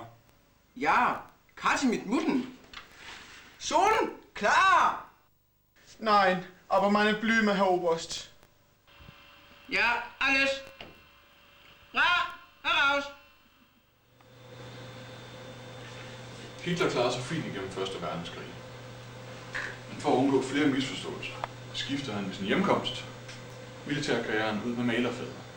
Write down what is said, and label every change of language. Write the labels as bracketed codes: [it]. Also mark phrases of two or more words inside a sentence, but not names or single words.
[de] Ja, Karte mit Mutten. Schon? Klar! Nein, aber meine Blume, Herr Oberst. Ja, alles. Heraus! [da] Hitler klarede sig fint igennem 1. verdenskrig. Men for at undgå flere misforståelser, skiftede han ved sin hjemkomst militærkarrieren ud med malerfaget.